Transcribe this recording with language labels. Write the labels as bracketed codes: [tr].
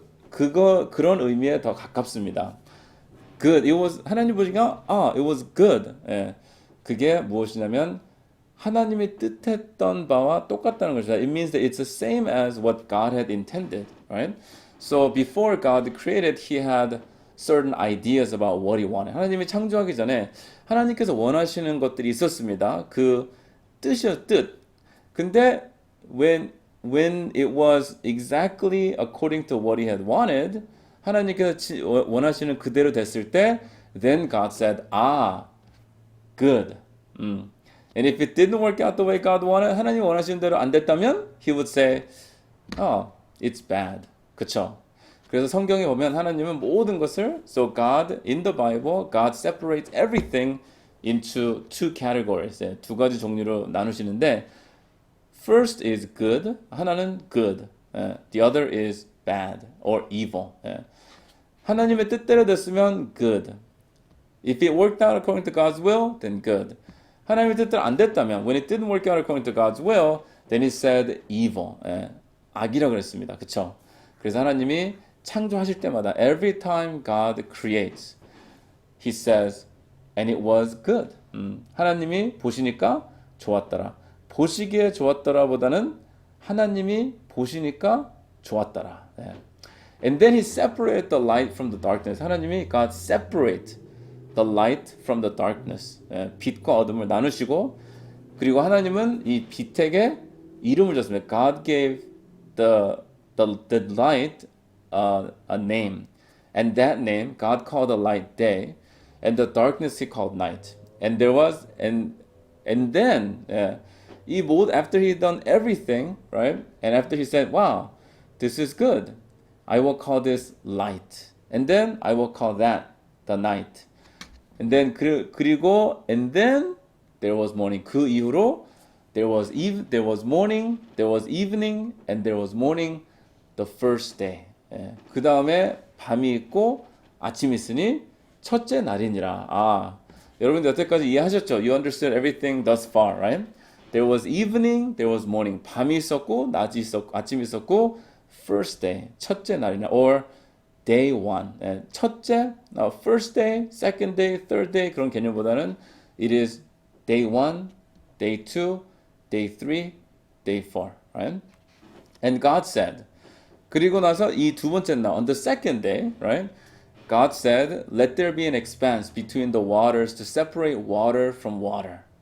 [ko] 그런 의미에 더 가깝습니다. [en] Good. [ko] 하나님 보시니까 [en] it was good. [ko] 예. 그게 무엇이냐면 하나님이 뜻했던 바와 똑같다는 것이다. [en] It means that it's the same as what God had intended, right? So before God created, He had certain ideas about what He wanted. [ko] 하나님이 창조하기 전에 하나님께서 원하시는 것들이 있었습니다. 그 뜻이요, 뜻. 근데 [en] when it was exactly according to what He had wanted, [ko] 하나님께서 원하시는 그대로 됐을 때, [en] then God said, good. And if it didn't work out the way God wanted, [ko] 하나님 원하시는 대로 안 됐다면, [en] He would say, it's bad. [ko] 그쵸? 그래서 성경에 보면 하나님은 모든 것을, [en] so God, in the Bible, God separates everything into two categories. [ko] 두 가지 종류로 나누시는데, [en] first is good, [ko] 하나는 good. [en] The other is bad or evil. [ko] 하나님의 뜻대로 됐으면 good. [en] If it worked out according to God's will, then good. [ko] 하나님의 뜻대로 안 됐다면, [en] when it didn't work out according to God's will, then it said evil. [ko] 악이라 그랬습니다. 그쵸? 그래서 하나님이 창조하실 때마다 [en] every time God creates, He says, and it was good. [ko] 하나님이 보시니까 좋았더라. 보시기에 좋았더라 보다는 하나님이 보시니까 좋았더라. [en] And then He separated the light from the darkness. 하나님이 God separate the light from the darkness. [ko] 빛과 어둠을 나누시고, 그리고 하나님은 이 빛에게 이름을 줬습니다. [en] God gave the light a name. And that name, God called the light day, and the darkness He called night. And there was, and then, after He done everything, right? And after He said, wow, this is good. I will call this light. And then I will call that the night. And then 그리고 and then there was morning. [ko] 그 이후로 [en] there was morning, there was evening, and there was morning the first day. [ko] 그 다음에 밤이 있고 아침이 있으니 첫째 날이니라. 여러분들 여태까지 이해하셨죠? [en] You understood everything thus far, right? There was evening, there was morning. [ko] 밤이 있었고 낮이 있었고 아침이 있었고 [en] first day, [ko] 첫째 날이나 [en] or day one. 첫째, first day, second day, third day [ko] 그런 개념보다는 [en] it is day one, day two, day three, day four. Right? And God said. [ko] 그리고 나서 이 두 번째 날, [en] on the second day, right? God said, let there be an expanse between the waters to separate water from water.